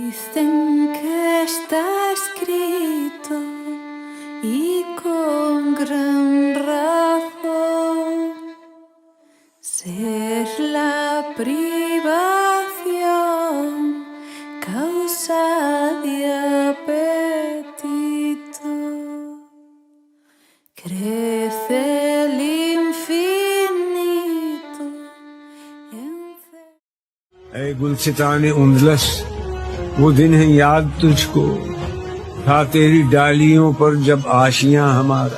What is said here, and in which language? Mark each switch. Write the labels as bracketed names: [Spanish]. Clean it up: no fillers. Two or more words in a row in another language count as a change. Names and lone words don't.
[Spanish] dicen que está escrito y con gran razón, ser la privación causa de apetito, crece el infinito. [Urdu] اے گلستان اندلس وہ دن ہے یاد تجھ کو تھا تیری ڈالیوں پر جب آشیاں ہمارا.